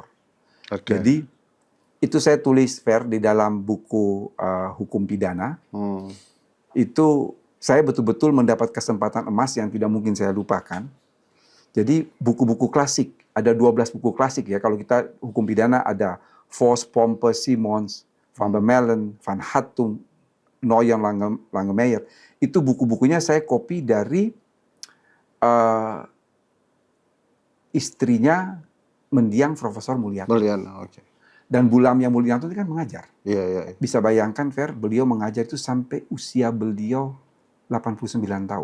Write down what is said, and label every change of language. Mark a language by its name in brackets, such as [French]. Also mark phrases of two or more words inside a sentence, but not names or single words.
[Indonesian] Jadi itu saya tulis di dalam buku hukum pidana. Itu saya betul-betul mendapat kesempatan emas yang tidak mungkin saya lupakan. Jadi buku-buku klasik, ada 12 buku klasik ya. Kalau kita hukum pidana ada Vos, Pompe, Simons, Van der Mellen, Van Hattung, Noyon, Langemeyer. Itu buku-bukunya saya copy dari istrinya mendiang Profesor Mulyato. Dan Bulamnya Mulyato itu kan mengajar. Bisa bayangkan, beliau mengajar itu sampai usia beliau 89 tahun.